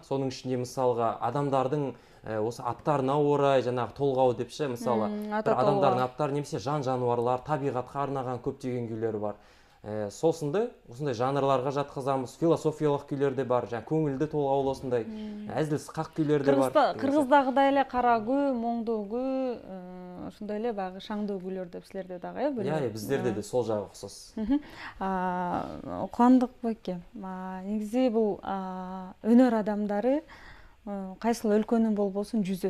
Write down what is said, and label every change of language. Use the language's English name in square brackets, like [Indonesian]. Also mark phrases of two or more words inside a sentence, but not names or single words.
[Kazakh] Соның ішінде мысалға адамдардың осы аттарына орай, жаңағы толғау депші, мысалы бір адамдардың аттары немесе жан-жануарлар, табиғатқа арнаған көптеген күйлері бар. Сосынды осындай жанрларға жатқызамыз, философиялық күйлер де бар, көңілді толғаулы осындай әзіл сықақ күйлер де бар. [Kyrgyz] Кыргыздагыдай эле кара күү, моңдуу күү, ошондой эле баягы шаңдуу күйлөр деп силерде дагы [Kazakh] биздерде де сол жагы окшос. [Kyrgyz] Кубандык байке, негизи бул өнөр адамдары кайсыл өлкөнүн болбосун жүзү.